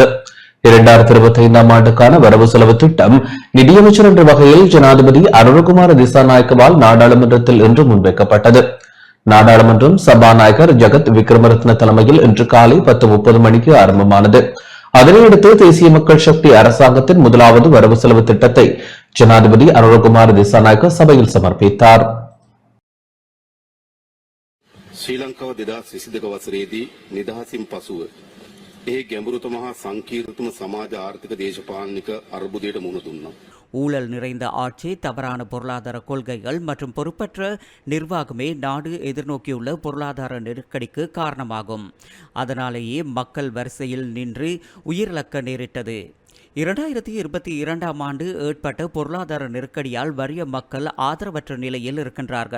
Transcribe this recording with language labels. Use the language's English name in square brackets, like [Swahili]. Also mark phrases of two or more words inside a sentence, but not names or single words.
[Tamil] 2025ஆம் ஆண்டுக்கான வரவு செலவு திட்டம் நிதியமைச்சர் என்ற வகையில் ஜனாதிபதி அனுரகுமார திசாநாயக்கவால் நாடாளுமன்றத்தில் இன்று முன்வைக்கப்பட்டது. நாடாளுமன்றம் சபாநாயகர் ஜெகத் விக்ரமரத்ன தலைமையில் இன்று காலை 10:30 மணிக்கு ஆரம்பமானது. அதனையடுத்து தேசிய மக்கள் சக்தி அரசாங்கத்தின் முதலாவது வரவு செலவு திட்டத்தை ஜனாதிபதி அனுரகுமார திசாநாயக்க சபையில் சமர்ப்பித்தார். [Sinhala] ශ්‍රී ලංකාව 2022 වසරේදී නිදහසින් පසුව ඒ ගැඹුරුතම හා සංකීර්ණතම සමාජ ආර්ථික දේශපාලනික අර්බුදයට මුහුණ දුන්නා. [Tamil] ஊழல் நிறைந்த ஆட்சி, தவறான பொருளாதார கொள்கைகள் மற்றும் பொறுப்பற்ற நிர்வாகமே நாடு எதிர்நோக்கியுள்ள பொருளாதார நெருக்கடிக்கு காரணமாகும். அதனாலேயே மக்கள் வரிசையில் நின்று உயிரிழக்க நேரிட்டது. 2022ஆம் ஆண்டு ஏற்பட்ட பொருளாதார நெருக்கடியால் வறிய மக்கள் ஆதரவற்ற நிலையில் இருக்கின்றார்கள்.